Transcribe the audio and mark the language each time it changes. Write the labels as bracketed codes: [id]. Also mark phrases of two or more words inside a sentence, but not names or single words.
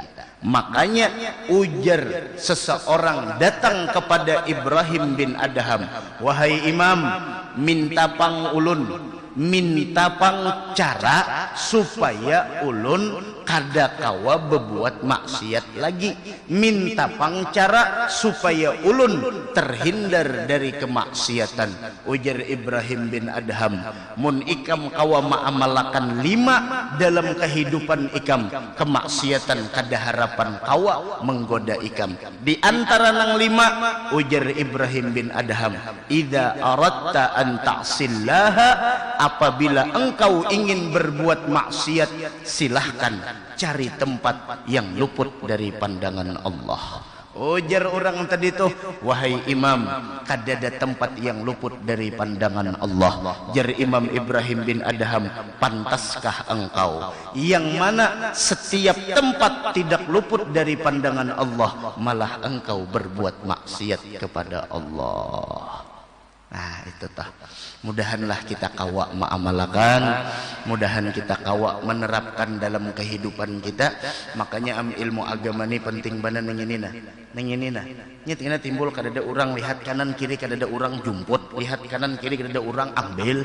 [bjn] Makanya ujar seseorang datang kepada Ibrahim bin Adham, wahai imam, minta pang ulun, minta pang cara supaya ulun kada kawa bebuat maksiat lagi, minta pang cara supaya ulun terhindar dari kemaksiatan. Ujar Ibrahim bin Adham, mun ikam kawa ma'amalakan 5 dalam kehidupan ikam, kemaksiatan kada harapan kawa menggoda ikam. Di antara nang 5, ujar Ibrahim bin Adham, [ar] إذا أردت أن تعصي الله, [id] apabila engkau ingin berbuat maksiat, silahkan cari tempat yang luput dari pandangan Allah. [bjn] Ujar orang tadi tuh, wahai imam, kada ada tempat yang luput dari pandangan Allah. [id] Jar Imam Ibrahim bin Adham, pantaskah engkau yang mana setiap tempat tidak luput dari pandangan Allah, malah engkau berbuat maksiat kepada Allah. [bjn] Nah itu tah. Mudahanlah kita kawa ma'amalakan, mudahan kita kawa menerapkan dalam kehidupan kita. Makanya ilmu agama ini penting banget nenginina. Nyet timbul kadada orang lihat kanan kiri, kadada orang jumput, lihat kanan kiri kadada orang ambil.